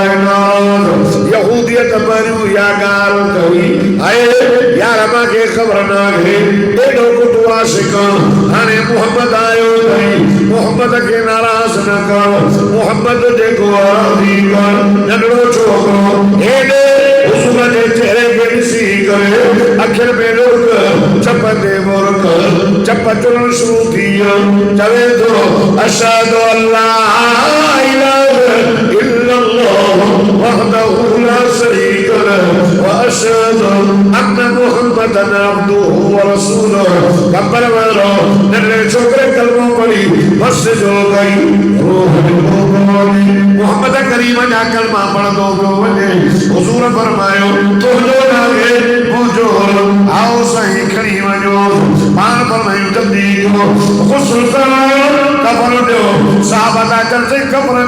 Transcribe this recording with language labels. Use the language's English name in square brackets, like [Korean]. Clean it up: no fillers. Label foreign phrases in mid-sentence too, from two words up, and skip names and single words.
[Sindhi] यहूदियत पहिरियों इहा ॻाल्हि कई हाय यार मूंखे ख़बर न आहे एॾो कुटु आशिक़ हाणे मोहम्मद आयो अथई मोहम्मद खे नाराज़ न कर मोहम्मद जेको राज़ी कर नंढड़ो छोकिरो हेॾे हुजूर जे चेहरे खे ॾिसी करे अखियुनि में लुढ़क चप ते मुर्क चप चुरण शुरू थी वियो चवे थो [Arabic] أشهد ألا إله إلا الله وحده لا شريك له وأشهد أن محمدا عبده ورسوله [Sindhi] कब्र वारो नंढे छोकिरे कलमो पढ़ी बस जो गई रूह मोहम्मद करीम जा कलमा पढ़ंदो पियो वञे हुजूर फरमायो तुंहिंजो नाले मुंहिंजो आओ साईं खणी वञो पाण फरमायूं जल्दी कयो गुस्ल करायो कफन ॾियो साहब था चर्चे कफन